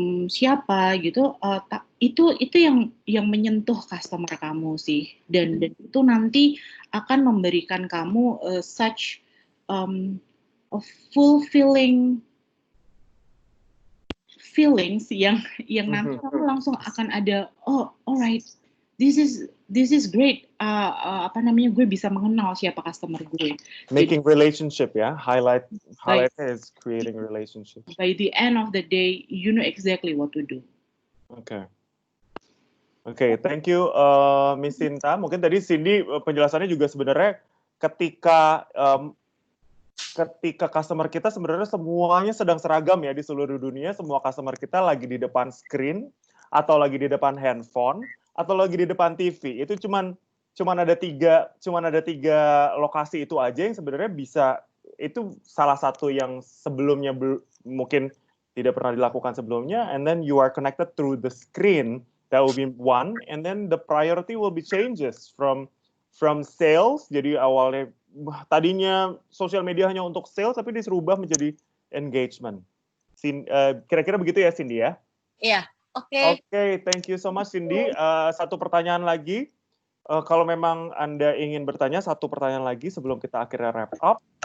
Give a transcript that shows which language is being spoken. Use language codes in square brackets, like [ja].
[id] siapa gitu, itu yang menyentuh customer kamu sih, dan itu nanti akan memberikan kamu [en] such a fulfilling feelings [id] yang nanti kamu langsung akan ada [en] alright, this is great, [id] gue bisa mengenal siapa customer gue. [en] Making relationship ya, highlight is creating relationship. By the end of the day, you know exactly what to do. Okay, thank you Miss Sinta. [id] Mungkin tadi Cindy penjelasannya juga sebenarnya ketika customer kita sebenarnya semuanya sedang seragam ya di seluruh dunia, semua customer kita lagi di depan screen atau lagi di depan handphone atau lagi di depan TV. Itu cuman ada tiga lokasi itu aja yang sebenarnya bisa, itu salah satu yang sebelumnya mungkin tidak pernah dilakukan sebelumnya, [en] and then you are connected through the screen. That will be one, and then the priority will be changes from sales. [id] Jadi awalnya tadinya sosial media hanya untuk sales, tapi dirubah menjadi engagement. Kira-kira begitu ya, Cindy ya? Iya, oke. Oke, [en] thank you so much, [id] Cindy. Satu pertanyaan lagi. Kalau memang Anda ingin bertanya, satu pertanyaan lagi sebelum kita akhirnya wrap up.